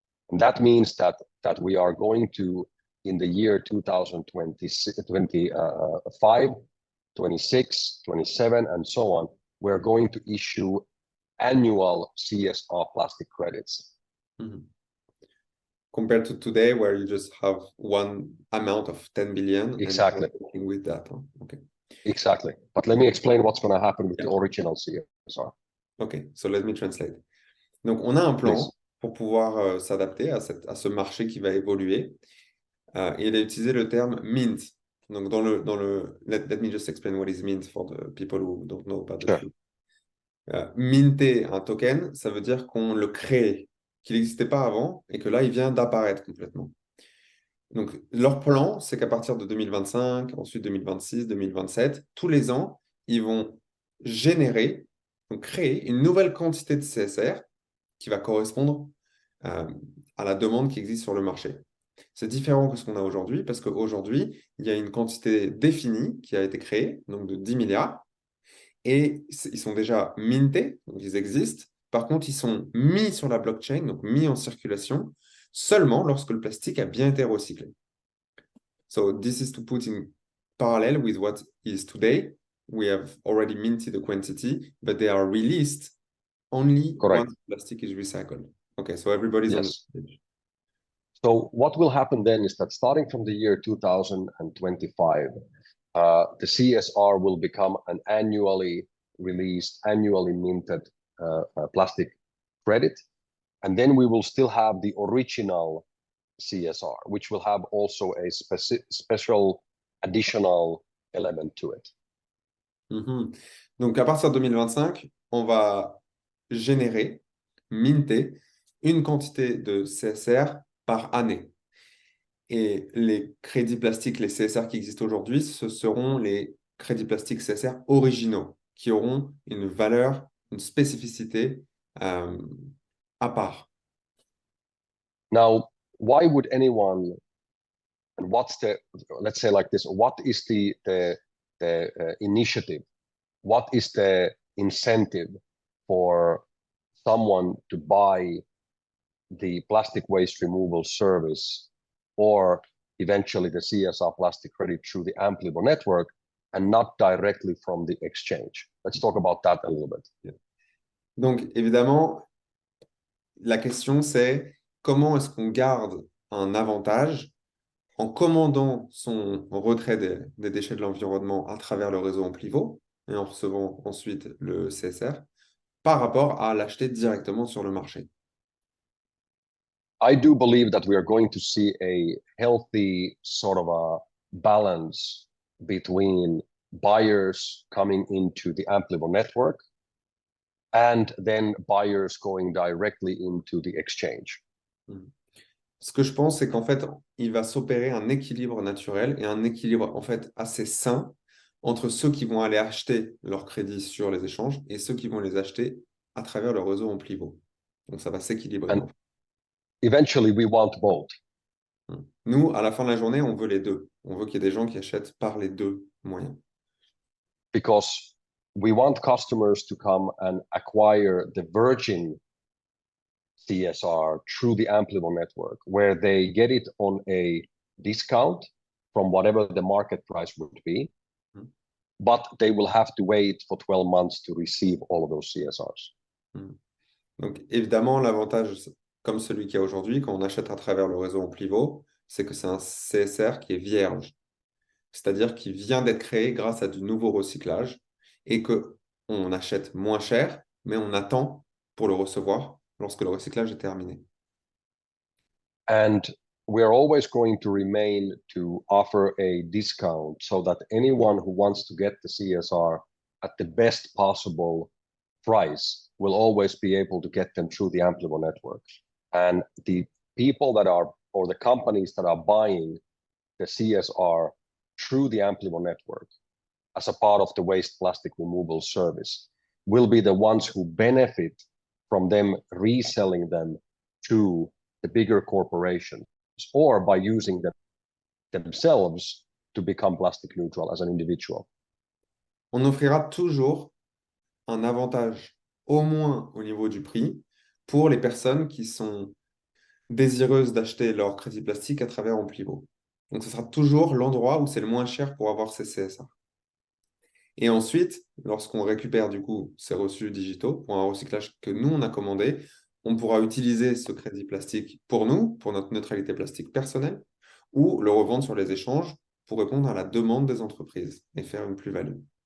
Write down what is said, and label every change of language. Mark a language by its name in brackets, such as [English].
[English] And that means that we are going to, in the year 2025, 26, 27, and so on, we're going to issue annual CSR plastic credits. Mm-hmm. Compared to today, where you just have one amount of 10 billion. Exactly. And working with that. Huh? Okay. Exactly. But let me explain what's going to happen with the original CSR. Okay, so let me translate. [French] Donc, on a un plan pour pouvoir s'adapter à ce marché qui va évoluer. Et il a utilisé le terme mint. [English] Donc, let me just explain what is mint for the people who don't know about the truth. [French] Minter un token, ça veut dire qu'on le crée, qu'il n'existait pas avant et que là, il vient d'apparaître complètement. Donc, leur plan, c'est qu'à partir de 2025, ensuite 2026, 2027, tous les ans, ils vont générer, donc créer une nouvelle quantité de CSR qui va correspondre à la demande qui existe sur le marché. C'est différent que ce qu'on a aujourd'hui parce qu'aujourd'hui, il y a une quantité définie qui a été créée, donc de 10 milliards, et ils sont déjà mintés, donc ils existent. Par contre, ils sont mis sur la blockchain, donc mis en circulation, seulement lorsque le plastique a bien été recyclé. [English] So this is to put in parallel with what is today. We have already minted the quantity, but they are released only once plastic is recycled. Okay, so everybody's on the stage. So what will happen then is that starting from the year 2025, the CSR will become an annually released, annually minted plastic credit. And then we will still have the original CSR, which will have also a special additional element to it. Mm-hmm. [French] Donc, à partir de 2025, on va générer, minter, une quantité de CSR par année. Et les crédits plastiques, les CSR qui existent aujourd'hui, ce seront les crédits plastiques CSR originaux, qui auront une valeur, une spécificité à part. [English] Now, why would anyone, and what's the, let's say like this, what is the initiative? What is the incentive for someone to buy the plastic waste removal service or eventually the CSR plastic credit through the Amplivo network and not directly from the exchange? Let's talk about that a little bit. [French] Donc, évidemment, la question, c'est comment est-ce qu'on garde un avantage en commandant son retrait des déchets de l'environnement à travers le réseau Amplivo et en recevant ensuite le CSR par rapport à l'acheter directement sur le marché. [English] I do believe that we are going to see a healthy sort of a balance between buyers coming into the Amplivo network and then buyers going directly into the exchange. [French] Ce que je pense, c'est qu'en fait, il va s'opérer un équilibre naturel et un équilibre en fait assez sain entre ceux qui vont aller acheter leurs crédits sur les échanges et ceux qui vont les acheter à travers le réseau Amplivo. Donc ça va s'équilibrer. [English] And eventually we want both. [French] Nous, à la fin de la journée, on veut les deux. On veut qu'il y ait des gens qui achètent par les deux moyens. [English] Because we want customers to come and acquire the virgin CSR through the Amplivo network, where they get it on a discount from whatever the market price would be, but they will have to wait for 12 months to receive all of those CSRs. [French] Donc, évidemment, l'avantage, comme celui qu'il y a aujourd'hui, quand on achète à travers le réseau Amplivo, c'est que c'est un CSR qui est vierge, c'est-à-dire qui vient d'être créé grâce à du nouveau recyclage et qu'on achète moins cher, mais on attend pour le recevoir lorsque le recyclage est terminé. [English] And we're always going to remain to offer a discount so that anyone who wants to get the CSR at the best possible price will always be able to get them through the Amplivo network. And the people that are, or the companies that are buying the CSR through the Amplivo network as a part of the waste plastic removal service will be the ones who benefit from them reselling them to the bigger corporations or by using them themselves to become plastic neutral as an individual. [French] On offrira toujours un avantage, au moins au niveau du prix, pour les personnes qui sont désireuses d'acheter leur crédit plastique à travers Amplivo. Donc, ce sera toujours l'endroit où c'est le moins cher pour avoir ces CSR. Et ensuite, lorsqu'on récupère du coup ces reçus digitaux pour un recyclage que nous, on a commandé, on pourra utiliser ce crédit plastique pour nous, pour notre neutralité plastique personnelle, ou le revendre sur les échanges pour répondre à la demande des entreprises et faire une plus-value.